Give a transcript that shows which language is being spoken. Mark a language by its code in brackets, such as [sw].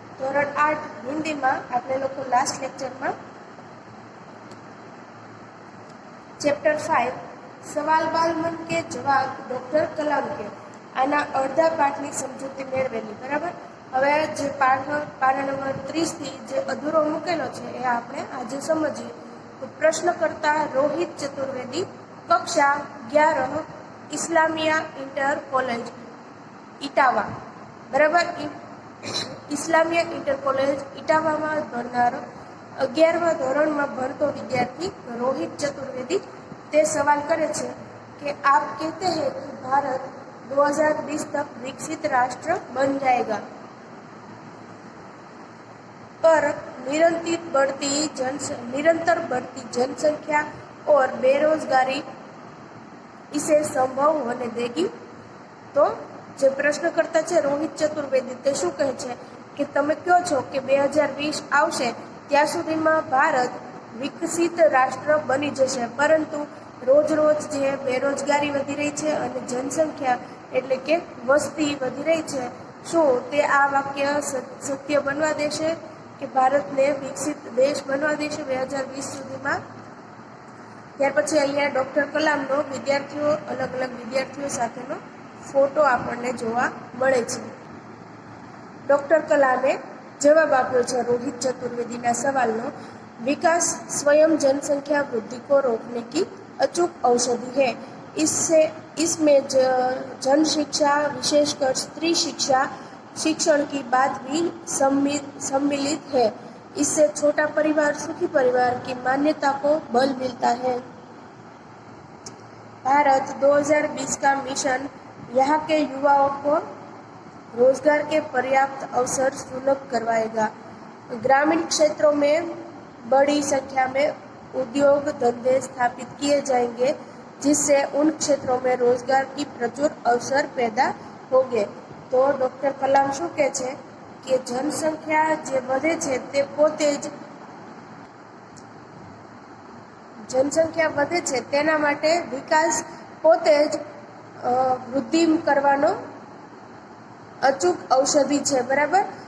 [gu] ધોરણ 8 હિન્દીમાં આપણે લોકો લાસ્ટ લેક્ચરમાં ચેપ્ટર 5 સવાલ બાલ મન કે જવાબ ડૉક્ટર કલામ કે આના અડધા પાઠની સમજૂતી મેળવેલી. બરાબર. હવે જે પાઠ પાના નંબર 30 થી જે અધૂરો મૂકેલો છે એ આપણે આજે સમજીએ. તો પ્રશ્નકર્તા રોહિત ચતુર્વેદી, કક્ષા 11, ઇસ્લામિયા ઇન્ટર કોલેજ ઇટાવા. બરાબર. ઇસ્લામિયા ઇન્ટર કોલેજ ઇટાવામાં ભણનાર 11મા ધોરણમાં ભણતો વિદ્યાર્થી [hi] रोहित चतुर्वेदी [gu] તે સવાલ કરે છે [hi] कि आप कहते हैं कि भारत 2020 तक विकसित राष्ट्र बन जाएगा, पर निरंतर बढ़ती जनसंख्या और बेरोजगारी इसे संभव होने देगी. [gu] तो જે પ્રશ્નકર્તા છે રોહિત ચતુર્વેદી તે શું કહે છે કે તમે કહો છો કે 2020 આવશે ત્યાં સુધીમાં ભારત વિકસિત રાષ્ટ્ર બની જશે, પરંતુ રોજ જે બેરોજગારી વધી રહી છે અને જનસંખ્યા એટલે કે વસ્તી વધી રહી છે, શું તે આ વાક્ય સત્ય બનવા દેશે કે ભારતને વિકસિત દેશ બનવા દેશે 2020 સુધીમાં? ત્યાર પછી અહીંયા ડૉક્ટર કલામનો અલગ વિદ્યાર્થીઓ સાથેનો ફોટો આપણને જોવા મળે છે. ડૉક્ટર કલામે જવાબ આપ્યો છે रोहित चतुर्वेदी सवालનો. [hi] विकास स्वयं जनसंख्या वृद्धि को रोकने की अचूक औषधि है. इसमें जन शिक्षा, विशेषकर स्त्री शिक्षण की बात भी सम्मिलित है. इससे छोटा परिवार, सुखी परिवार की मान्यता को बल मिलता है. भारत 2020 का मिशन यहाँ के युवाओं को रोजगार के पर्याप्त अवसर सुलभ करवाएगा. ग्रामीण क्षेत्रों में बड़ी संख्या में उद्योग धंधे स्थापित किए जाएंगे, जिससे उन क्षेत्रों में रोजगार की प्रचुर अवसर पैदा होंगे. [gu] तो डॉक्टर कलाम શું કહે છે કે જનસંખ્યા જે વધે છે તે પોતે જ જનસંખ્યા વધે છે તેના માટે વિકાસ પોતે જ વૃદ્ધિ કરવાનો અચૂક ઔષધિ છે. બરાબર.